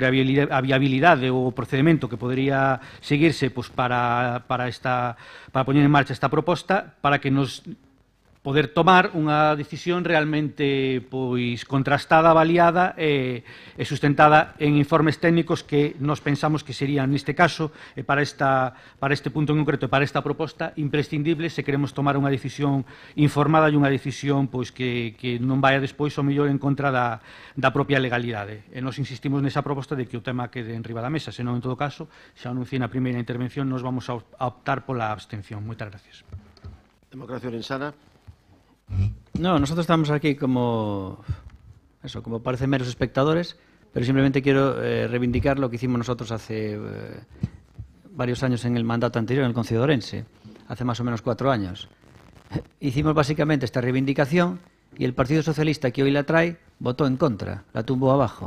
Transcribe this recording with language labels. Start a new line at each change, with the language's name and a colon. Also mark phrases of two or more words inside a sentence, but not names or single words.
Galician: a viabilidade ou o procedimento que podería seguirse para poñer en marcha esta proposta, para que nos poder tomar unha decisión realmente contrastada, avaliada e sustentada en informes técnicos que nos pensamos que serían, neste caso, para este punto en concreto e para esta proposta, imprescindibles se queremos tomar unha decisión informada e unha decisión que non vaya despois ao mellor en contra da propia legalidade. E nos insistimos nesa proposta de que o tema quede en riba da mesa, senón, en todo caso, xa anunciei na primeira intervención, nos vamos a optar pola abstención. Moitas gracias. Democracia Orensana.
Spanish: No, nosotros estamos aquí como parece meros espectadores, pero simplemente quiero reivindicar lo que hicimos nosotros hace varios años en el mandato anterior en el Concello de Ourense, hace más o menos 4 años. Hicimos básicamente esta reivindicación y el Partido Socialista que hoy la trae votó en contra, la tumbó abajo.